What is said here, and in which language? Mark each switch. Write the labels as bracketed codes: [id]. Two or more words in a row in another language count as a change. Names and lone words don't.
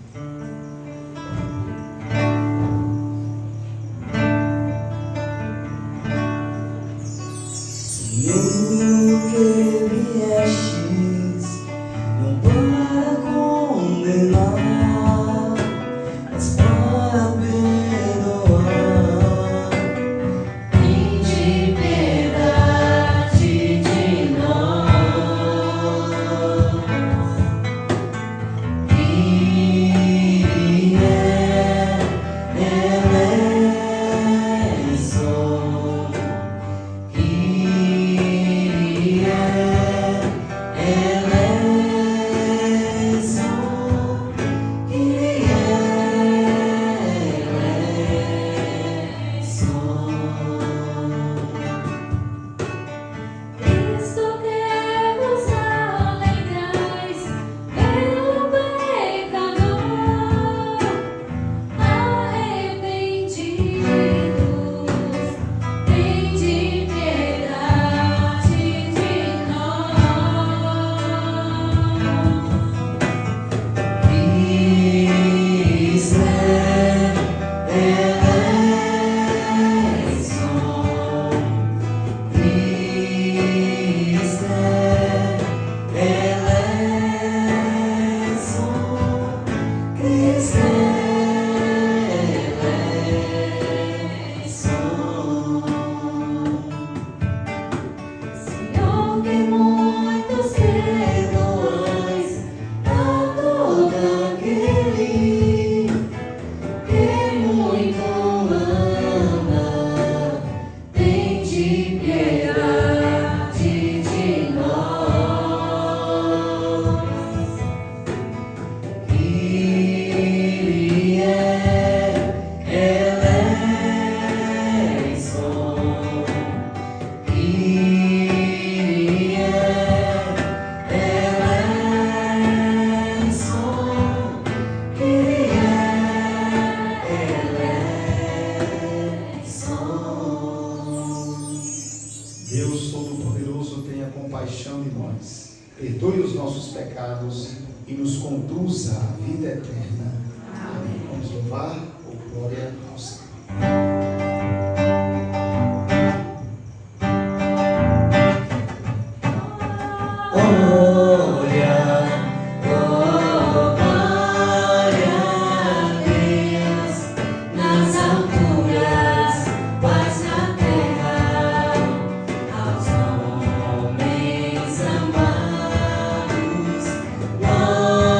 [pt] Senhor, que viestes, não para condenar, mas para perdoar. Tende piedade de nós. [el] Κύριε ελέησον. Κύριε ελέησον. Κύριε ελέησον. [pt] Cristo que vos alegrais pelo pecador, arrependidos, tende piedade de nós. [el] Χριστέ ελέησον. Χριστέ ελέησον. [pt] Senhor, que muitos perdoais a todo aquele que muito ama, tende piedade de nós. [el] Κύριε ελέησον. Κύριε ελέησον. Κύριε ελέησον. [pt] Deus Todo-Poderoso, tenha compaixão de nós, perdoe os nossos pecados e nos conduza à vida eterna. Amém. Vamos louvar por glória ao Senhor. Glória, glória a Deus nas alturas, paz na terra, aos homens amados.